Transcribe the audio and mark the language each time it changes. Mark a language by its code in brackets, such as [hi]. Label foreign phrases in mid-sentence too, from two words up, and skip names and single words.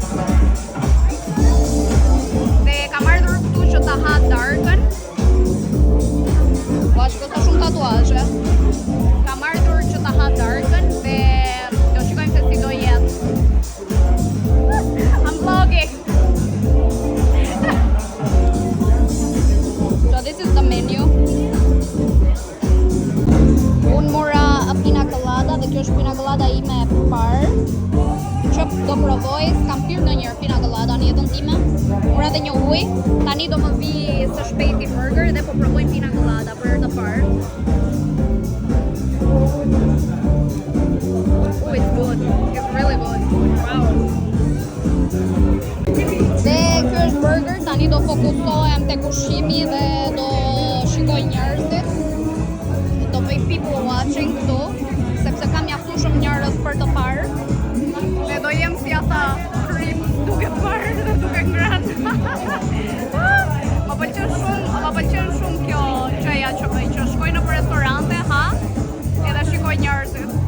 [sq] Dhe kam ardhur këtu që ta ha darkën. Bashkë të shumë tatuazhe. Kam ardhur që ta ha darkën dhe do shikojmë se si do jetë. [en] I'm vlogging. So this is the menu. [sq] Unë mora pina colada dhe kjo është pina colada ime e parë. Që do provoj, s'kam pirë ndonjëherë pina colada në jetën time. Mora edhe një ujë, tani do më vi së shpejti burger dhe po provoj pina colada për herë të parë. [en] Oh, it's good. It's really good. Wow. [sq] Dhe ky është burger, tani do fokusohem tek ushqimi dhe do shikoj njerëzit. Do bëj [en] people watching [sq] këtu, sepse kam mjaftu shumë njerëz për të parë. Dhe do jem si ata creeps duke parë dhe duke ngrënë. Më pëlqen shumë kjo gjëja që bëj, që shkoj në restorante, ha, edhe shikoj njerëzit.